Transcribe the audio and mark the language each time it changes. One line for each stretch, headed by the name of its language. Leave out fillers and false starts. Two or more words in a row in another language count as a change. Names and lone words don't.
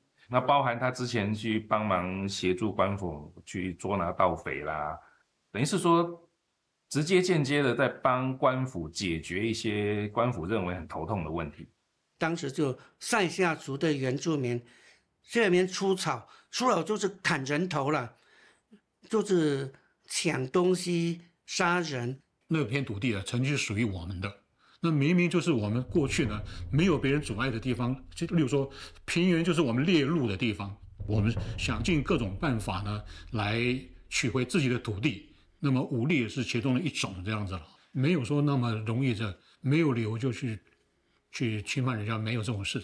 Chinese: 那包含他之前去幫忙協助官府去捉拿盜匪啦，等於是說直接間接的在幫官府解決一些官府認為很頭痛的問題。當時就賽夏族的原住民這邊出草就是砍人頭了，就是搶東西殺人。那片土地曾經是屬於我們的。那明明就是我们过去呢没有别人阻碍的地方，就例如说平原就是我们猎鹿的地方，我们想尽各种办法呢来取回自己的土地，那么武力也是其中的一种这样子了，没有说那么容易的没有理由就去侵犯人家，没有这种事。